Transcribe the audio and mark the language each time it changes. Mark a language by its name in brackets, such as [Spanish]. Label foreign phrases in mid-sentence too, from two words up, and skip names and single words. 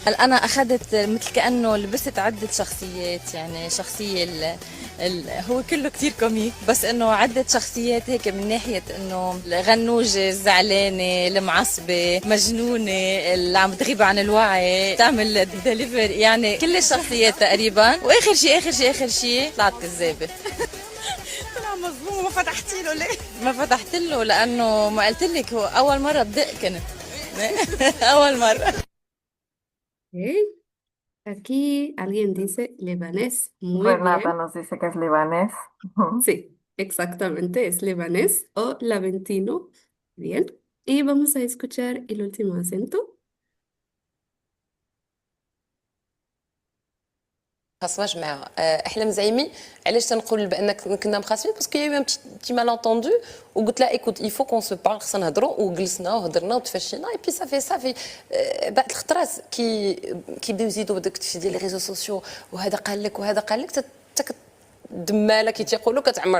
[Arabic] هل انا اخذت مثل كانه لبست عده شخصيات، يعني شخصيه هو كله كتير كوميك، بس انه عدة شخصيات هيك من ناحية انه الغنوجة، الزعلانة، المعصبة، مجنونة، اللي عم تغيب عن الوعي، تعمل ديليفر، يعني كل الشخصيات تقريبا. واخر شيء اخر شيء طلعت كذابة. طلع مظلوم. ما فتحتي له ليه؟ ما فتحت له لانه ما قلت لك هو اول مرة بدق كنت. اول مرة. [Spanish] Ok, aquí alguien dice libanés. Muy Renata bien. nos dice que es libanés. Ujú. Sí, exactamente, es libanés o laventino. Bien. Y vamos a escuchar el último acento. [Arabic] خاصماش معاها. احنا مزعيمين علاش تنقول بانك كنا مخاصمين باسكو يا بتي مال انتوندو وقلت لها [French] Écoute il faut qu'on se parle, [Arabic] خصنا نهضروا، وجلسنا وهضرنا وتفشينا [French] et puis [Arabic] صافي. بعد الخطرات كيبداو يزيدوا بداك الشيء ديال [French] les réseaux sociaux, [Arabic] وهذا قال لك وهذا قال لك، دماله كي تيقولوا كتعمر.